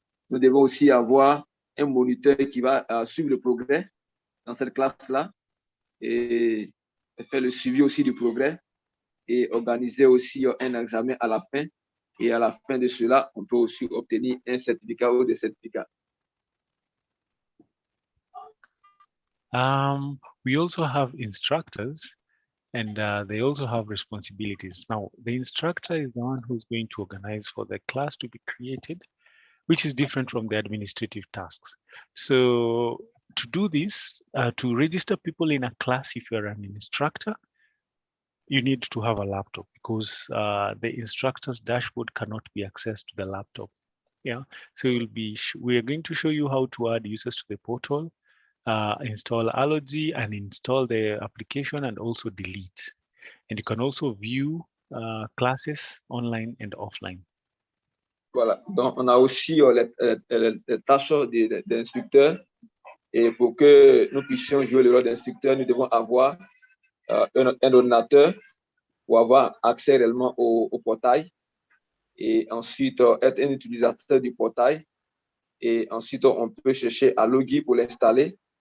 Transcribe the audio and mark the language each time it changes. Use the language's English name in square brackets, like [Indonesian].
[French] Nous devons aussi avoir un moniteur qui va suivre le progrès dans cette classe-là et faire le suivi aussi du progrès et organiser aussi un examen à la fin. Et à la fin de cela, on peut aussi obtenir un certificat ou des certificats. [English] We also have instructors, and they also have responsibilities. Now, the instructor is the one who's going to organize for the class to be created, which is different from the administrative tasks. So to do this, to register people in a class, if you're an instructor, you need to have a laptop because the instructor's dashboard cannot be accessed to the laptop. Yeah, so we are going to show you how to add users to the portal, install Allergy and install the application and also delete. And you can also view classes online and offline. [French] Voilà, donc on a aussi les tâches d'instructeurs. Et pour que nous puissions jouer le rôle d'instructeur, nous devons avoir un ordinateur pour avoir accès réellement au portail. Et ensuite, être un utilisateur du portail. Et ensuite, on peut chercher à loguer pour l'installer.